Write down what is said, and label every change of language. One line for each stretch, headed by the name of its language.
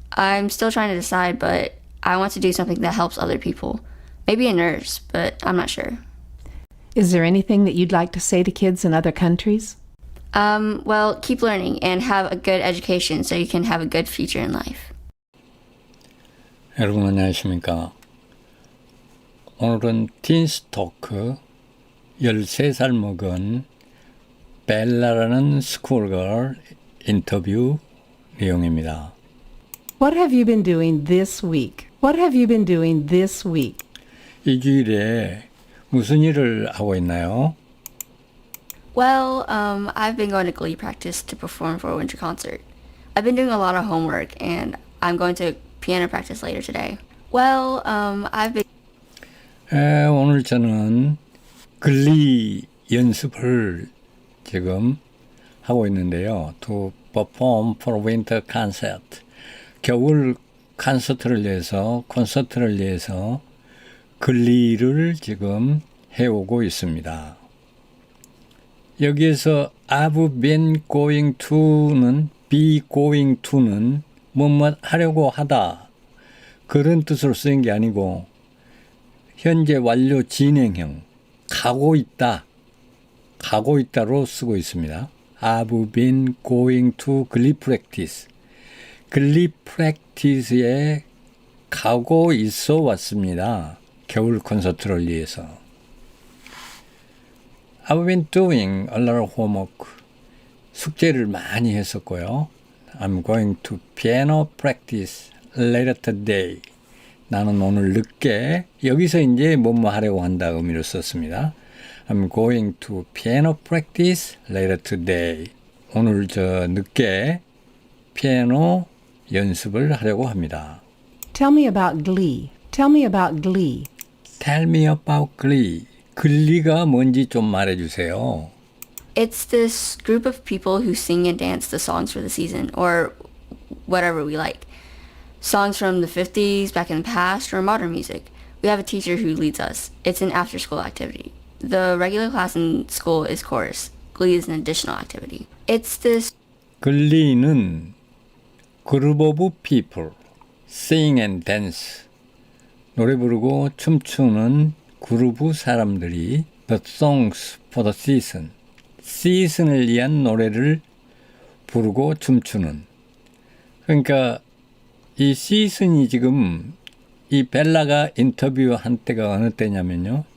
English: I'm still trying to decide, but I want to do something that helps other people. Maybe a nurse, but I'm not sure. Is there anything that you'd like to say to kids in other countries? Well, keep learning and have a good education so you can have a good future in life.
Korean: 여러분 안녕하십니까? 오늘은 틴스 토크 13살 먹은 벨라라는 스쿨걸 인터뷰 내용입니다.
English: What have you been doing this week? What have you been doing this week?
Korean: 이 주일에 무슨 일을 하고 있나요?
English: Well, I've been going to Glee practice to perform for a winter concert. I've been doing a lot of homework, and I'm going to piano practice later today. Well, I've been...
Korean: 오늘 저는 글리 연습을 지금 하고 있는데요.
English: To perform for a winter concert.
Korean: 겨울 콘서트를 위해서 글리를 지금 해오고 있습니다. 여기에서
English: I've been going to
Korean: 는
English: be going to
Korean: 는 뭐뭐 하려고 하다 그런 뜻으로 쓰인 게 아니고 현재 완료 진행형 가고 있다로 쓰고 있습니다.
English: I've been going to Glee practice.
Korean: 글리 프랙티스에 가고 있어 왔습니다. 겨울 콘서트를 위해서.
English: I've been doing a lot of homework.
Korean: 숙제를 많이 했었고요.
English: I'm going to piano practice later today.
Korean: 나는 오늘 늦게 여기서 이제 뭐뭐 하려고 한다 의미로 썼습니다.
English: I'm going to piano practice later today.
Korean: 오늘 늦게 피아노 연습을 하려고 합니다.
English: Tell me about Glee. Tell me about Glee. Tell me about Glee.
Korean: 글리가 뭔지 좀 말해주세요.
English: It's this group of people who sing and dance the songs for the season, or whatever we like. Songs from the 50s, back in the past, or modern music. We have a teacher who leads us. It's an after-school activity. The regular class in school is chorus. Glee is an additional activity. It's this... 글리는 group of people, sing and dance.
Korean: 노래 부르고 춤추는 그룹 사람들이
English: the songs for the season.
Korean: 시즌을 위한 노래를 부르고 춤추는. 그러니까 이 시즌이 지금 이 벨라가 인터뷰한 때가 어느 때냐면요.